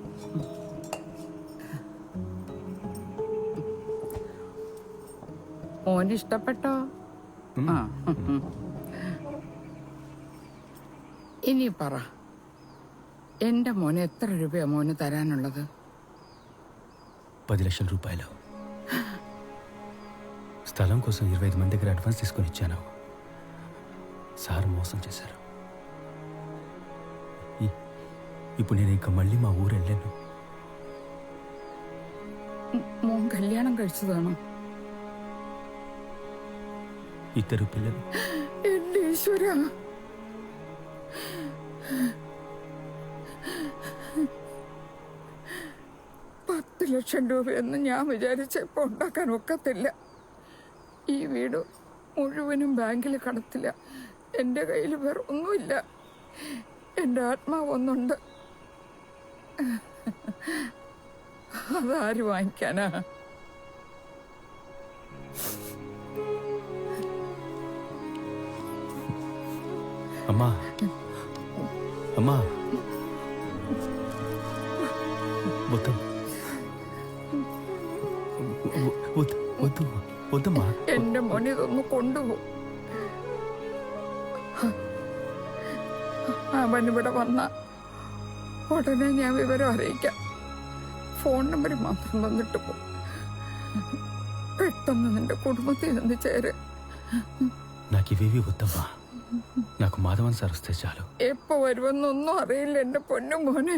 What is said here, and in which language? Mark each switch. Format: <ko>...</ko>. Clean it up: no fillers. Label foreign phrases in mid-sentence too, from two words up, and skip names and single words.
<ml>മോന് ഇഷ്ടപ്പെട്ടോ? ആ. ഇനി പറ, എന്റെ മോന് എത്ര രൂപയാ മോന് തരാനുള്ളത്?</ml> <te>10 లక్షల రూపాయలు. స్థలం కోసం 25 మంది దగ్గర అడ్వాన్స్ తీసుకొని ఇచ్చాను. సార్ మోసం చేశారు. ఇప్పుడు నేను ఇంకా మళ్ళీ మా ఊరు వెళ్ళాను.</te> <ml>മോൻ കല്യാണം കഴിച്ചതാണോ?</ml> <te>2 పిల్లలు.</te> <ml>എന്റെ ഈശ്വര, $10 ലക്ഷം രൂപയൊന്നും ഞാൻ വിചാരിച്ചപ്പോ ഉണ്ടാക്കാൻ ഒക്കത്തില്ല. ഈ വീട് മുഴുവനും ബാങ്കിൽ കടത്തില്ല. എൻ്റെ കയ്യിൽ വേറെ ഒന്നുമില്ല. എൻ്റെ ആത്മാവ് ഒന്നുണ്ട്, അതാര് വാങ്ങിക്കാനാ?</ml> <te>అమ్మా అమ్మా వద్దు వద్దు వద్దమ్మా.</te> <ml>എന്റെ മോനെ ഇതൊന്ന് കൊണ്ടുപോ. അവനിവിടെ വന്ന ഉടനെ ഞാൻ വിവരം അറിയിക്കാം. ഫോൺ നമ്പർ മാത്രം തന്നിട്ട് പോ. പെട്ടെന്ന് നിന്റെ കുടുംബത്തിൽ നിന്ന് ചേര്.</ml> <te>నాకు ఇవేవి వద్దమ్మా. నాకు మాధవన్ సార్ వస్తే చాలు.</te> <ml>എപ്പോ വരുമെന്നൊന്നും അറിയില്ല എന്റെ പൊന്നു മോനെ.</ml>